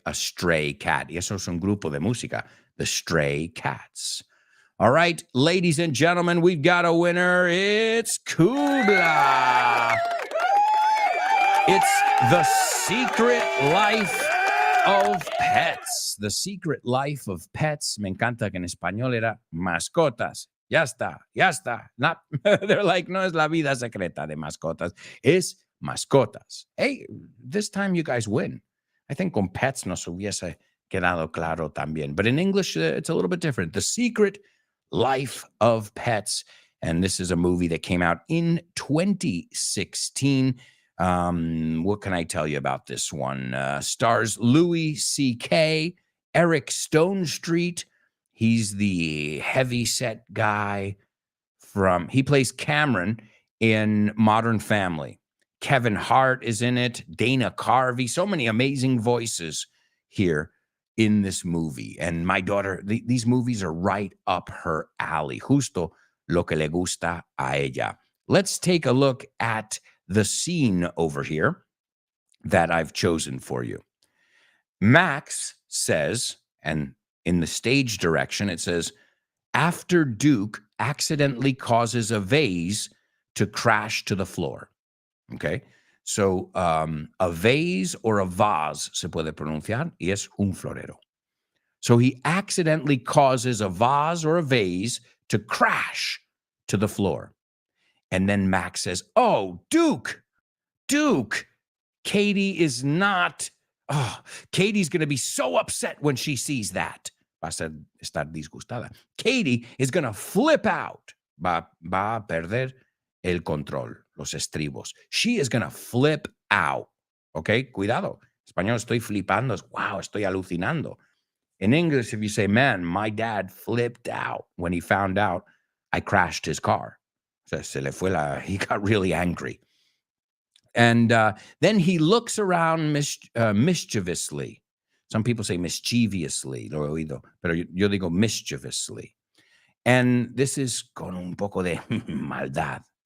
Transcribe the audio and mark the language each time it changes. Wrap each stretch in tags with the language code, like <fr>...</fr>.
<en>A stray cat.</en> <es>Y eso es un grupo de música, the Stray Cats.</es> <en>All right, ladies and gentlemen, we've got a winner. It's Kubla. It's The Secret Life of Pets. The Secret Life of Pets.</en> <es>Me encanta que en español era mascotas. Ya está.</es> <en>Not, they're like,</en> <es>no es la vida secreta de mascotas. Es mascotas.</es> <en>Hey, this time you guys win. I think</en> <es>con pets nos hubiese quedado claro también.</es> <en>But in English, it's a little bit different. The Secret Life of Pets. And this is a movie that came out in 2016. What can I tell you about this one? Stars Louis C.K., Eric Stonestreet. He's the heavy-set guy he plays Cameron in Modern Family. Kevin Hart is in it, Dana Carvey, so many amazing voices here in this movie. And my daughter, these movies are right up her alley.</en> <es>Justo lo que le gusta a ella.</es> <en>Let's take a look at the scene over here that I've chosen for you. Max says, and in the stage direction, it says, after Duke accidentally causes a vase to crash to the floor. Okay, so a vase or a vase</en> <es>se puede pronunciar, y es un florero.</es> <en>So he accidentally causes a vase or a vase to crash to the floor. And then Max says, oh, Duke, Katie is not, Katie's going to be so upset when she sees that.</en> <es>Va a estar disgustada.</es> <en>Katie is going to flip out.</en> <es>Va a perder el control, los estribos.</es> <en>She is going to flip out. Okay, cuidado.</en> <es>Español, estoy flipando. Wow, estoy alucinando.</es> <en>In English, if you say, man, my dad flipped out when he found out I crashed his car.</en> <es>Se le fue</es> <en>he got really angry. And then he looks around mischievously. Some people say mischievously,</en> <es>lo he oído, pero yo digo mischievously.</es> <en>And this is</en> <es>con un poco de maldad.</es>